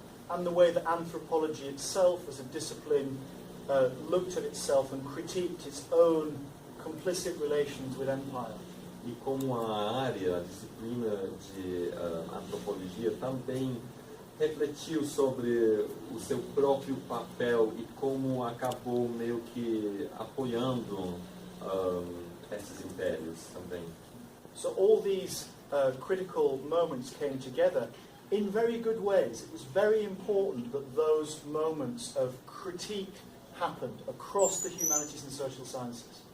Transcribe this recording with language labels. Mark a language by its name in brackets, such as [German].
[English] And the way that anthropology itself as a discipline looked at itself and critiqued its own complicit relations with empire. [Portuguese] E como a área, a disciplina de antropologia também refletiu sobre o seu próprio papel e como acabou meio que apoiando esses impérios também. [English] So all these critical moments came together in very good ways. It was very important that those moments of critique happened across the humanities and social sciences.